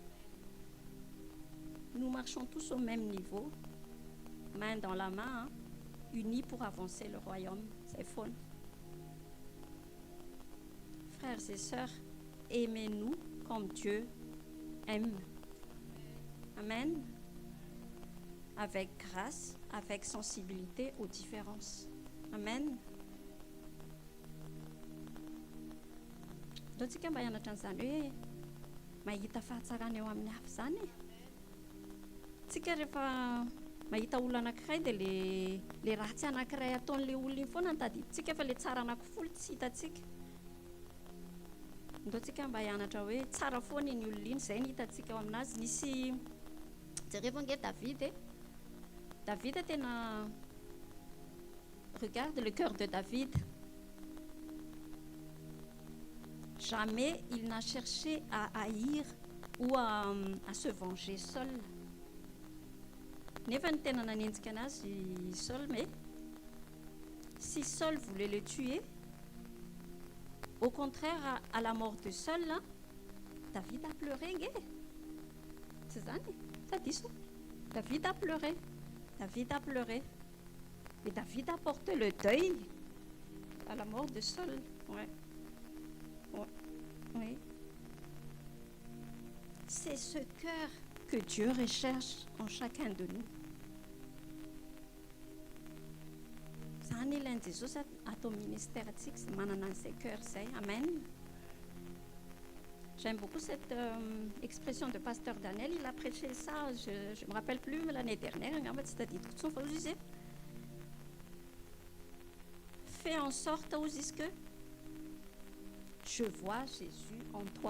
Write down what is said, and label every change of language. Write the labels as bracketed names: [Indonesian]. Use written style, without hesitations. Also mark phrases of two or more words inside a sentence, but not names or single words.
[French] Nous marchons tous au même niveau, main dans la main, unis pour avancer le royaume. C'est faux. Frères et sœurs, aimez-nous comme Dieu aime. Amen. Avec grâce, avec sensibilité aux différences. Amen. [Malagasy] Tsika mba hianatra an'izany hoe mahita fahatsarana eo amin'ny hafa izany e. Tsika rehefa mahita olona anankiray dia le ratsy anankiray ataon'ilay olona iny foana tadiditsika fa le tsara anankifolo tsy hitantsika. Ndao tsika mba hianatra hoe tsara foana iny olona iny, izay ny hitantsika ao aminazy. Nisy jereva ange David tena [French] regarde le cœur de David. Jamais il n'a cherché à haïr ou à se venger seul. [Malagasy] Nefa ny tena nanenjika anazy [French] Saul, mais si Saul voulait le tuer, au contraire, à la mort de Saul, là, David a pleuré. C'est ça, ça dit ça. David a pleuré. David a pleuré. Et David a porté le deuil à la mort de Saul. Ouais. Oui. C'est ce cœur que Dieu recherche en chacun de nous. [Malagasy] Zany ilainy Jesosy ato ministère antsika sy manana an'izay cœur izay. [French] Amen. J'aime beaucoup cette expression de pasteur Daniel. Il a prêché ça, je ne me rappelle plus, mais l'année dernière, il disait, fais en sorte que je vois Jésus en toi.